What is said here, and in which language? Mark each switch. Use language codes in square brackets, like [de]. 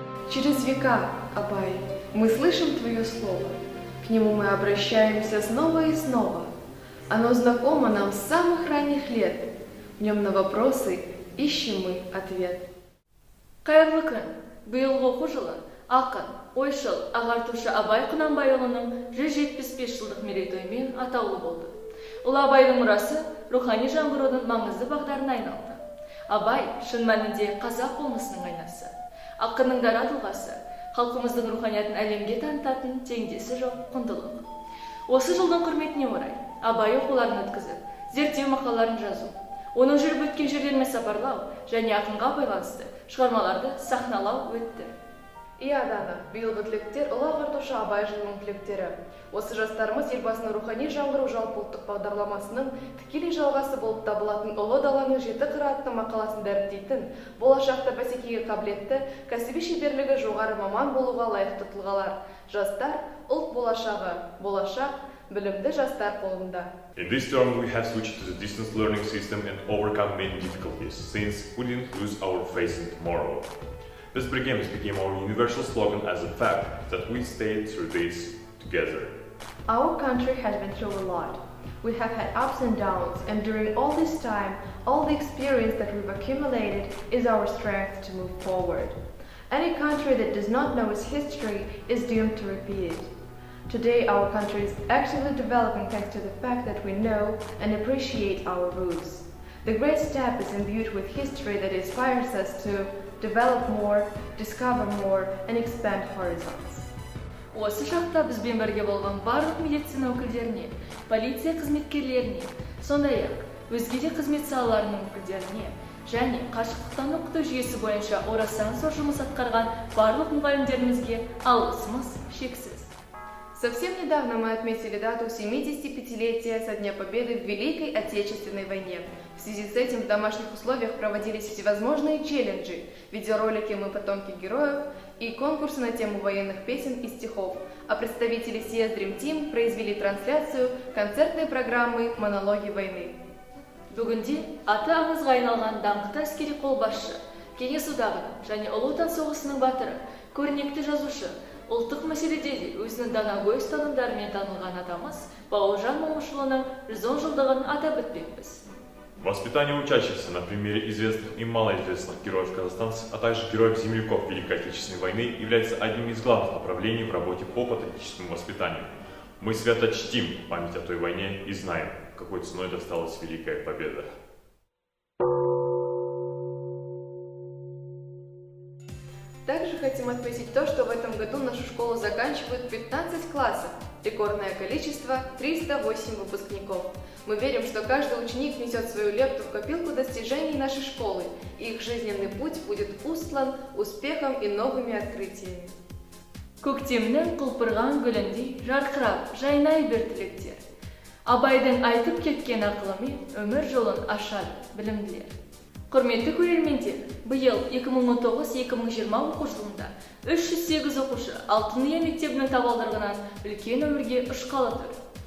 [ru] Через века, Абай, мы слышим Твое Слово. К нему мы обращаемся снова и снова. Оно знакомо нам с самых ранних лет. В нем на вопросы ищем мы ответ. [kk] Қайырлы күн, биылғы оқу жылы ақын, ойшыл, ағартушы Абай Құнанбайұлының 175 жылдық мерейтойымен атаулы болды. Ұлы Абайдың мұрасы рухани жаңғырудың маңызды бағдарына айналды. Абай шын мәнінде қазақ болмысының айнасы. Ақынның дара тұлғасы, халқымыздың руханиятын әлемге танытатын теңдесі жоқ құндылық. Осы жылдың құрметіне орай Абай оқуларын өткізіп, зерттеу мақалаларын жазу, оның жүріп өткен жерлермен сапарлау және ақынға байланысты шығармаларды сахналау өтті. Иә, Дана, биылғы түлектер ұлы ағартушы Абай жылының түлектері. Осы жастарымыз елбасының рухани жаңғыру жалпыұлттық бағдарламасының тікелей жалғасы болып табылатын ұлы даланың 7 қыры атты мақаласын дәріптейтін, болашақта бәсекеге қабілетті, кәсіби шеберлігі жоғары маман болуға лайықты тұлғалар. Жастар ұлт болашағы, болашақ білімді жастар қолында. [en] In this term, we have switched to the distance learning system and overcome many difficulties, since we didn't lose our faith in tomorrow. This begin became our universal slogan as a fact that we stayed through this together. Our country has been through a lot. We have had ups and downs, and during all this time, all the experience that we've accumulated is our strength to move forward. Any country that does not know its history is doomed to repeat it. Today, our country is actively developing thanks to the fact that we know and appreciate our roots. The great step is imbued with history that inspires us to develop more, discover more, and expand horizons. [kk] Осы шақта бізбен бірге болған барлық медицина өкілдеріне, полиция қызметкерлеріне, сондай-ақ өзге де қызмет салаларының өкілдеріне және қашықтықтан оқыту жүйесі бойынша орасан зор жұмыс атқарған барлық мұғалімдерімізге алғысымыз шексіз. [ru] Совсем недавно мы отметили дату 75-летия со Дня Победы в Великой Отечественной войне. В связи с этим в домашних условиях проводились всевозможные челленджи, видеоролики «Мы потомки героев» и конкурсы на тему военных песен и стихов. А представители CS Dream Team произвели трансляцию концертной программы «Монологи войны». [kk] Бүгінде аты аңызға айналған даңқты әскери қолбасшы, Кеңес одағының және Ұлы Отан соғысының батыры, көрнекті жазушы, ұлттық мәселеде де өзінің данагөй ұстанымдарымен танылған атамыз Бауыржан Момышұлының 110 жылдығын атап өтпекпіз. [ru] Воспитание учащихся на примере известных и малоизвестных героев-казахстанцев, а также героев-земляков Великой Отечественной войны является одним из главных направлений в работе по патриотическому воспитанию. Мы свято чтим память о той войне и знаем, какой ценой досталась Великая Победа. Также хотим отметить то, что в этом году нашу школу заканчивают 15 классов. Рекордное количество – 308 выпускников. Мы верим, что каждый ученик несет свою лепту в копилку достижений нашей школы, и их жизненный путь будет устлан успехом и новыми открытиями. [kk] Көктемнің құлпырған гүліндей жарқырап, жайнай бер тілектер. Абайдың айтып кеткен ақылымен өмір жолын ашады білімділер. Құрметті көрермендер, биыл 2019-2020 оқу жылында 308 оқушы Алтын Ия мектебінің табалдырығынан үлкен өмірге ұшқалы тұр.